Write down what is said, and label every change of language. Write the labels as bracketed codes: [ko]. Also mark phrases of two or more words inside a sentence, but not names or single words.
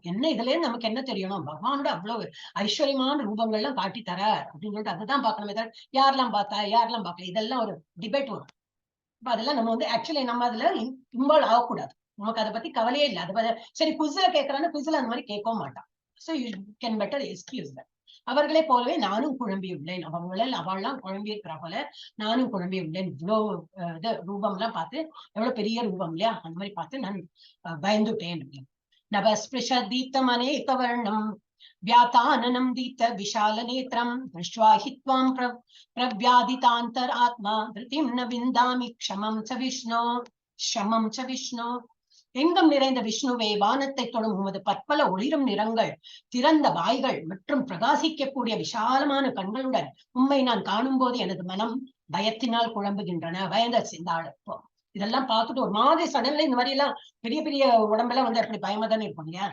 [ta] என்ன இதுல இருந்து நமக்கு என்ன தெரியணும், பகவானோட அவ்வளவு ஐஸ்வர்யமான ரூபங்கள்லாம் காட்டி தர அப்படின்னு சொல்லிட்டு அதுதான் பார்க்கணுமே தவிர யாரெல்லாம் பார்த்தா யாரெல்லாம் பார்க்கல இதெல்லாம் ஒரு டிபேட் வரும். இப்ப அதெல்லாம் நம்ம வந்து ஆக்சுவலி நம்ம அதுல இன்வால்வ் ஆகக்கூடாது, நமக்கு அதை பத்தி கவலையே இல்லை. அது சரி குவிஸ்ல கேட்கறான்னு குவிஸ்ல அந்த மாதிரி கேட்கவும் மாட்டான். [en] So you can better excuse that. [ta] அவர்களே போலவே நானும் குழம்பியுள்ளேன், அவள்லாம் குழம்பி இருக்கிறா போல நானும் குழம்பியுள்ளேன். இவ்வளவு இது ரூபம் எல்லாம் பார்த்து, எவ்வளவு பெரிய ரூபம் இல்லையா, அந்த மாதிரி பார்த்து நான் பயந்துட்டேன். [sa] नभःस्पृशं दीप्तम् अनेक वर्णम् व्याताननं दीप्त विशाल नेत्रं दृष्ट्वा हि त्वां प्रव्याधितान्तर आत्मा धृतिं न विन्दामि क्षमं च विष्णो. [ta] எங்கும் நிறைந்த விஷ்ணுவே, வானத்தை தொடும் உமது பற்பல ஒளிரும் நிறங்கள், திறந்த வாய்கள் மற்றும் பிரகாசிக்கக்கூடிய விசாலமான கண்களுடன் உம்மை நான் காணும் போது எனது மனம் பயத்தினால் குழம்புகின்றன. பயந்தாச்சு இந்த ஆளு. இதெல்லாம் பார்த்துட்டு ஒரு மாதிரி சடன்ல இந்த மாதிரி எல்லாம் பெரிய பெரிய உடம்பெல்லாம் வந்து அப்படி பயமா தானே இருக்கும் இல்லையா.